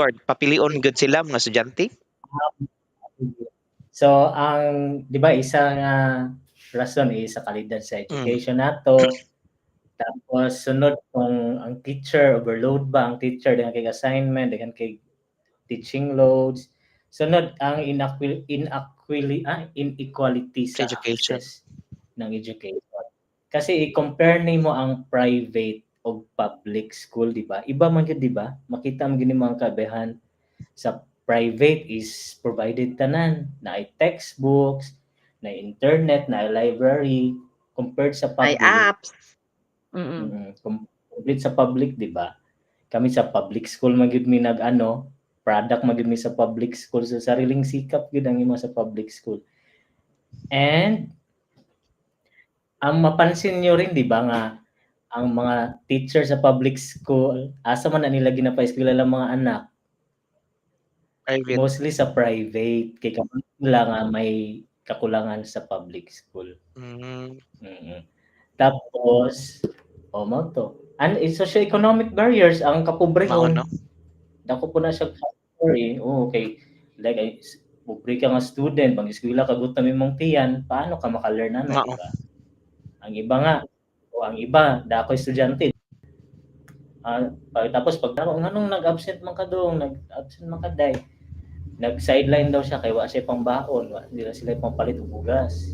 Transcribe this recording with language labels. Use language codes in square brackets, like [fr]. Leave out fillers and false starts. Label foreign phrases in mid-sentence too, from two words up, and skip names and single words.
[ceb] Edward, papilion gyud sila mga estudyante? So, ang 'di ba isa nga rason is sa kalidad sa Mm, education nato, tapos sunod kung ang [en] teacher overload [ceb] ba ang teacher daghan kay assignment, daghan kay [en] teaching loads. [ceb] Sunod ang inequality sa sa education. access ng education. Kasi i-compare nimo ang private o [en] public school, [ceb] 'di ba? Iba man gyud, 'di ba? Makita mo gyud mga kaabehan sa private [en] is provided [ceb] tanan, na ay textbooks, na internet, na library compared sa May public. apps. Mm. Complete sa public, 'di ba? Kami sa [en] public school [ceb] man gyud mi nag-ano, product man gyud mi sa [en] public school [ceb] sa sariling sikap gyud ang imo sa [en] public school. [ceb] And ang mapansin niyo rin 'di ba nga ang mga teacher sa [en] public school, [ceb] asa man na nila ginapa-eskwelahan ang mga anak? Private. Mostly sa private, kay kapag sila nga may kakulangan sa [en] public school. Mm, [ceb] Mm. Tapos, mao 'to, [en] socio-economic barriers ang [ceb] mao no. kapobrehon, dako po na siya factor, eh, oo, kay like pobre ka nga student, mag-eskwela ka gutom imong tiyan, paano ka maka-learn ana, 'di Mao. ba? Ang iba nga ang iba dako estudyante, tapos pag nganong nag-absent man ka dong, nag-absent man ka day, nag-sideline daw siya kay wa siya pangbaon, wa nila sila pangpalit og bugas.